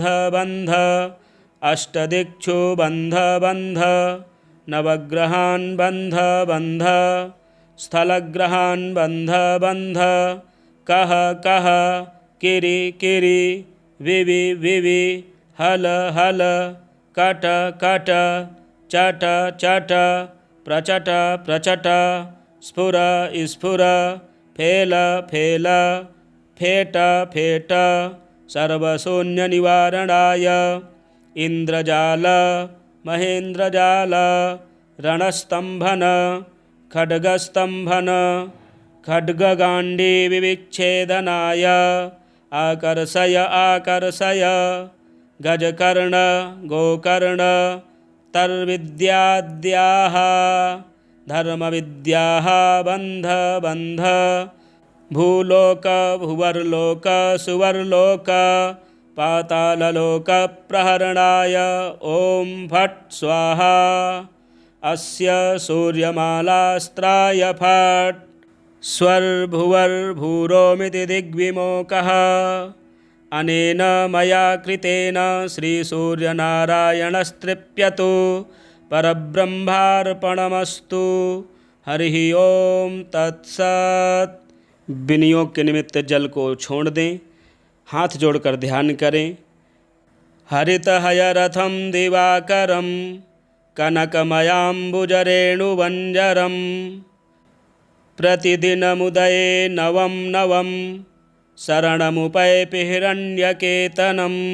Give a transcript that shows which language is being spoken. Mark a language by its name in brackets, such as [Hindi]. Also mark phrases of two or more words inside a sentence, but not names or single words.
[Sanskrit] बन्ध अष्टदिक्षु बन्ध बन्ध नवग्रहान् बन्ध बन्ध स्थलग्रहान् बन्ध बन्ध कः कः किरि किरि विवि विवि हल हल कट कट चट चट प्रचट प्रचट स्फुर स्फुर फेल फेल फेट फेट सर्वशून्यनिवारणाय इन्द्रजाल महेन्द्रजाल रणस्तम्भन खड्गस्तम्भन खड्गगाण्डीविविच्छेदनाय आकर्षय आकर्षय गजकर्ण गोकर्ण तर्विद्याद्याः धर्मविद्याः बन्ध बन्ध भूलोक भुवर्लोक सुवर्लोक पाताललोकप्रहरणाय ॐ फट् स्वाहा। अस्य सूर्यमालास्त्राय फट् स्वर्भुवर्भूरोमिति दिग्विमोकः अनेन मया कृतेन श्रीसूर्यनारायणस्तृप्यतु परब्रह्मार्पणमस्तु। हरिः ओम तत्सत्। [Hindi] विनियोग के निमित्त जल को छोड़ दें, हाथ जोड़कर ध्यान करें। [Sanskrit] हरितहयरथं दिवाकरं कनकमयाम्बुजरेणुवञ्जरं प्रतिदिनमुदये नवं नवं शरणमुपैपि हिरण्यकेतनं